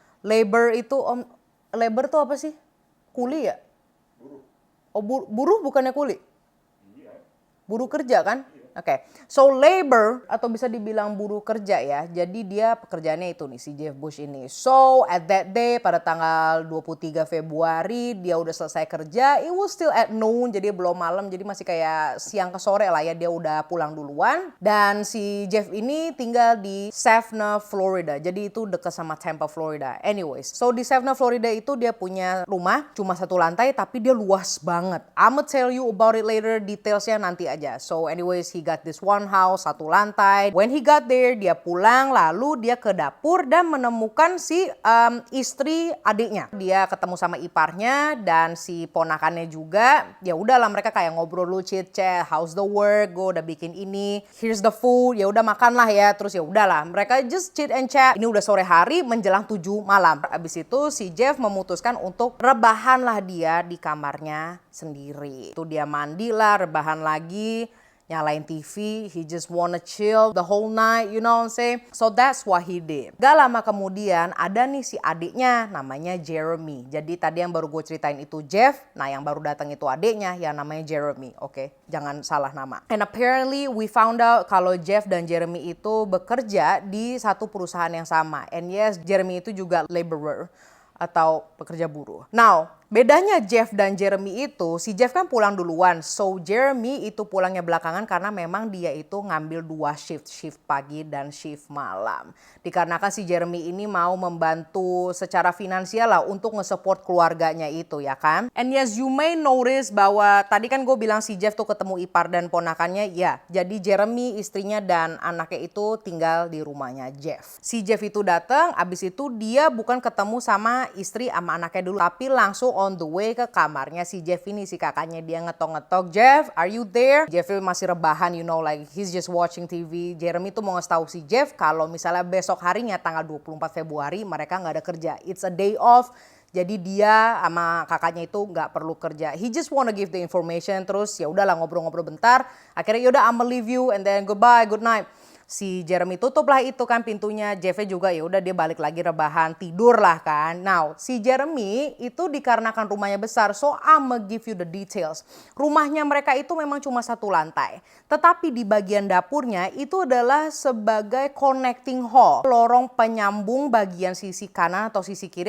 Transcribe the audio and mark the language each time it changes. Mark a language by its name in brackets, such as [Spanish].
[Indonesian] Labor itu labor tuh apa sih? Kuli ya? Buruh. Oh buruh bukannya kuli? Buruh kerja kan? Oke. So labor atau bisa dibilang buruh kerja ya. Jadi dia pekerjaannya itu nih si Jeff Bush ini. [English] So at that day [Indonesian] pada tanggal 23 Februari dia udah selesai kerja. [English] It was still at noon, [Indonesian] jadi belum malam. Jadi masih kayak siang ke sore lah ya, dia udah pulang duluan. Dan si Jeff ini tinggal di Savannah, Florida. Jadi itu dekat sama Tampa, Florida. Anyways, so di Savannah, Florida itu dia punya rumah cuma satu lantai tapi dia luas banget. [English] I'ma tell you about it later, [Indonesian] detailsnya nanti aja. [English] So anyways, he got this one house, [Indonesian] satu lantai. [English] When he got there, [Indonesian] dia pulang lalu dia ke dapur dan menemukan si istri adiknya. Dia ketemu sama iparnya dan si ponakannya juga. Ya udahlah mereka kayak ngobrol lu chit chat, [English] how's the work, [Indonesian] gue udah bikin ini, [English] here's the food, [Indonesian] ya udah makan lah ya. Terus ya udahlah mereka [English] just chit and chat. [Indonesian] Ini udah sore hari menjelang 7 malam. Abis itu si Jeff memutuskan untuk rebahan lah dia di kamarnya sendiri. Itu dia mandi lah, rebahan lagi, nyalain TV, [English] he just wanna chill the whole night, you know what I'm saying? So that's what he did. [Indonesian] Gak lama kemudian ada nih si adiknya namanya Jeremy. Jadi tadi yang baru gue ceritain itu Jeff, nah yang baru datang itu adiknya yang namanya Jeremy, oke? Jangan salah nama. [English] And apparently we found out [Indonesian] kalau Jeff dan Jeremy itu bekerja di satu perusahaan yang sama. [English] And yes, [Indonesian] Jeremy itu juga laborer atau pekerja buruh. Now, bedanya Jeff dan Jeremy itu, si Jeff kan pulang duluan. So Jeremy itu pulangnya belakangan karena memang dia itu ngambil 2 shift, shift pagi dan shift malam. Dikarenakan si Jeremy ini mau membantu secara finansial lah untuk nge-support keluarganya itu ya kan. [English] And yes, you may notice [Indonesian] bahwa tadi kan gue bilang si Jeff tuh ketemu ipar dan ponakannya. Ya, jadi Jeremy istrinya dan anaknya itu tinggal di rumahnya Jeff. Si Jeff itu datang, abis itu dia bukan ketemu sama istri sama anaknya dulu, tapi langsung [English] on the way [Indonesian] ke kamarnya si Jeff ini. Si kakaknya dia ngetok-ngetok, [English] Jeff, are you there? [Indonesian] Jeff masih rebahan, [English] you know, like he's just watching TV. [Indonesian] Jeremy tuh mau ngasih tahu si Jeff kalau misalnya besok harinya tanggal 24 Februari mereka nggak ada kerja. [English] It's a day off. [Indonesian] Jadi dia sama kakaknya itu nggak perlu kerja. [English] He just wanna give the information. [Indonesian] Terus ya udahlah ngobrol-ngobrol bentar. Akhirnya yaudah [English] I'ma leave you and then goodbye, good night. [Indonesian] Si Jeremy tutup lah itu kan pintunya. Jeffnya juga ya udah dia balik lagi rebahan, tidur lah kan. Now si Jeremy itu dikarenakan rumahnya besar, [English] so I'ma give you the details. [Indonesian] Rumahnya mereka itu memang cuma satu lantai, tetapi di bagian dapurnya itu adalah sebagai [English] connecting hall, [Indonesian] lorong penyambung bagian sisi kanan atau sisi kiri.